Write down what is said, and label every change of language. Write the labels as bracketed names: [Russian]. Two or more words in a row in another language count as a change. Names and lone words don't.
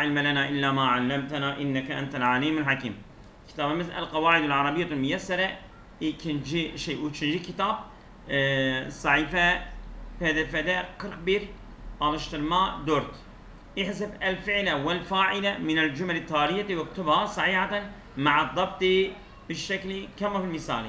[Arabic] علم لنا إلا ما علمتنا إنك أنت العليم الحكيم. [Turkish] Kitabımız El-Kavaidul Arabiyetul Miyessere, üçüncü kitap, sayfa PDF'de 41, alıştırma 4. [Arabic] احذف الفعل والفاعل من الجملة التالية واكتب صحيحة مع الضبط بالشكل كما في المثال.